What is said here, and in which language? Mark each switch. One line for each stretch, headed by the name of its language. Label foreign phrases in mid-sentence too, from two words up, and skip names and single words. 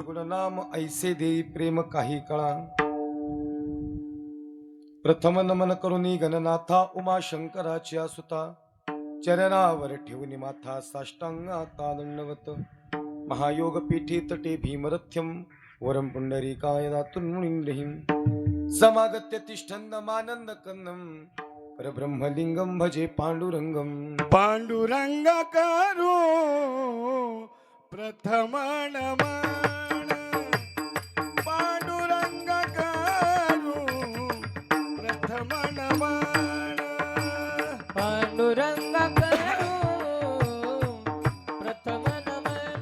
Marathi: नाम ऐसे देई प्रेम काही कळा. प्रथम नमन करुणी गणनाथा उमा शंकराच्या सुता. चरणावर ठेवून माथा साष्टांगाता दंडवत.
Sanskrit: महायोग पीठी तटे भीमरथ्यम वरम पुंडरीकाय दातुं मुनींद्रहिं. समागत्य तिष्ठन्न मानंद कन्नम परब्रह्मलिंगम भजे पांडुरंगम.
Marathi: पांडुरंग करो प्रथम नमन. पांडुरंग करो प्रथम नमन. पांडुरंग करू प्रथम नमन